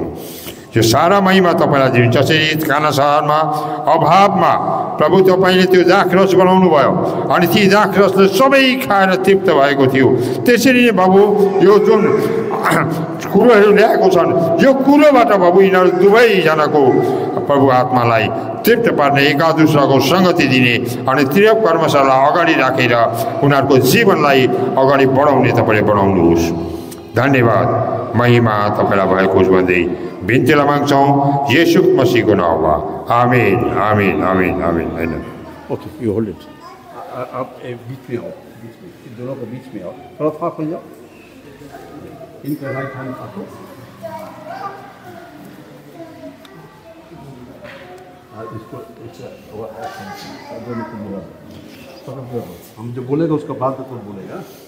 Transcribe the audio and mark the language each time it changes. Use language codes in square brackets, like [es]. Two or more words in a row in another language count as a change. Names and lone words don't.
[ne] यो सारा महिमा तपाईँलाई दिन्छ। जसरी काना सहरमा अभावमा प्रभु तपाईँले त्यो दाखरस बनाउनु भयो अनि ती दाखरसले सबै खाएर तृप्त भएको थियो, त्यसरी नै बाबु यो जुन कुरोहरू ल्याएको छन्, यो कुरोबाट बाबु यिनीहरू दुवैजनाको प्रभु आत्मालाई तृप्त पार्ने, एका दुसराको सङ्गति दिने अनि त्रिएक परमेश्वरलाई अगाडि राखेर उनीहरूको जीवनलाई अगाडि बढाउने तपाईँले बढाउनुहोस्। धन्यवाद, महिमा तपाईँलाई भएको होस् भन्दै बिन्तीलाई माग्छौँ येशू मसीहको नाममा। आमीन आमीन आमीन आमीन। होइन [en] OK, you hold it. [hi] आप बीच में आओ, दोनों को बीच में आओ, थोड़ा फाक हो जाओ, इनका [en] right hand [hi] आपको इसको हम जो बोलेगा उसका बाद तो बोलेगा।